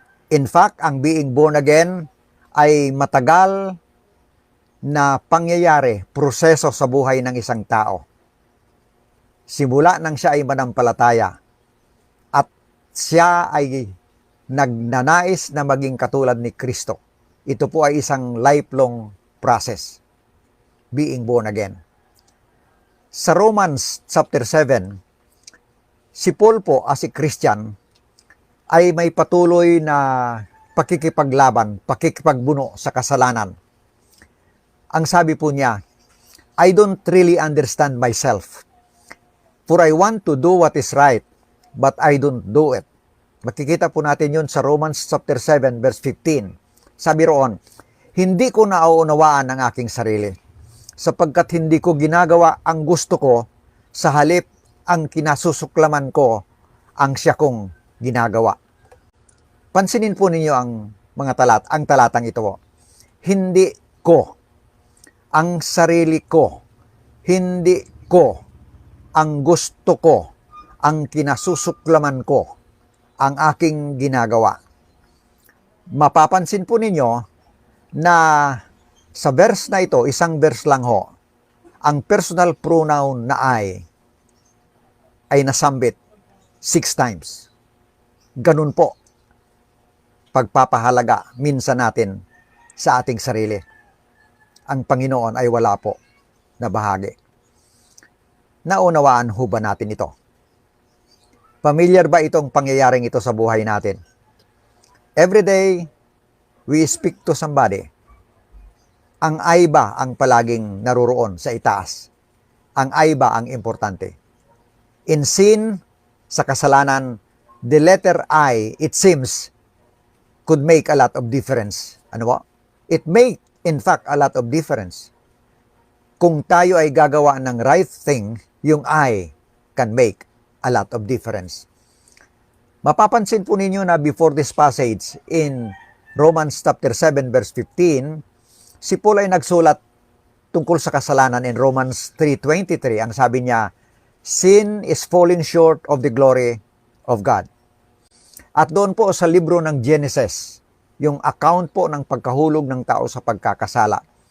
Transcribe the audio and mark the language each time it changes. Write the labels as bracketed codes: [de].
[en] In fact, [tl] ang [en] being born again [tl] ay matagal na pangyayari, proseso sa buhay ng isang tao. Simula nang siya ay manampalataya at siya ay nagnanais na maging katulad ni Kristo. Ito po ay isang [en] lifelong process, being born again. [tl] Sa Romans chapter 7, si Paul po [en] as a Christian [tl] ay may patuloy na pakikipaglaban, pakikipagbuno sa kasalanan. Ang sabi po niya, [en] I don't really understand myself, for I want to do what is right, but I don't do it. [tl] Makikita po natin yun sa Romans chapter 7 verse 15. Sabi roon, hindi ko nauunawaan ang aking sarili, sapagkat hindi ko ginagawa ang gusto ko, sa halip ang kinasusuklaman ko, ang siya kong ginagawa. Pansinin po ninyo ang talatang ito. Hindi ko, ang sarili ko, hindi ko, ang gusto ko, ang kinasusuklaman ko, ang aking ginagawa. Mapapansin po ninyo na sa verse na ito, isang verse lang ho, ang personal pronoun na ay nasambit 6 times. Ganun po pagpapahalaga minsan natin sa ating sarili. Ang Panginoon ay wala po na bahagi. Naunawaan ho ba natin ito? Familiar ba itong pangyayaring ito sa buhay natin? [en] Every day, we speak to somebody. [tl] Ang I ba ang palaging naruroon sa itaas? Ang I ba ang importante? [en] In sin, [tl] sa kasalanan, [en] the letter I, it seems, could make a lot of difference. [tl] Ano ba? [en] It make, in fact, a lot of difference. [tl] Kung tayo ay gagawa ng [en] right thing, yung I can make a lot of difference. [tl] Mapapansin po ninyo na [en] before this passage in Romans chapter 7 verse 15, [tl] si Paul ay nagsulat tungkol sa kasalanan [en] in Romans 3:23. [tl] Ang sabi niya, [en] sin is falling short of the glory of God. [tl] At doon po sa libro ng Genesis, yung account po ng pagkahulog ng tao sa pagkakasala.